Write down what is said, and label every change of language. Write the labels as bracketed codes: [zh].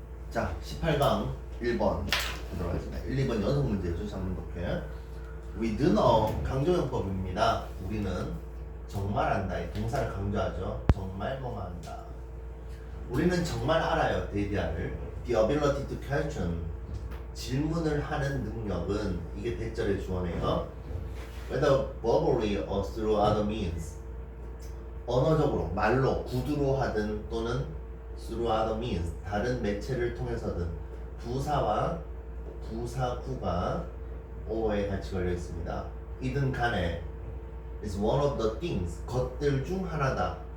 [ko] 자, 18강 1번 들어가겠습니다. 1, 2번 연속 문제죠. 한번 볼게요. [en] We do know [ko] 강조용법입니다. 우리는 정말 안다. 이 동사를 강조하죠. 정말 뭐뭐 한다. 우리는 정말 알아요. 대디아를. [en] The ability to question. [ko] 질문을 하는 능력은 이게 대절의 주어네요. [en] Whether verbally or through other means. [ko] 언어적으로, 말로, 구두로 하든 또는 [en] through other means, [ko] 다른 매체를 통해서든 부사와 부사구가 o에 같이 걸려 있습니다. 이든 간에 [en] is one of the things, [ko] 것들 중 하나다.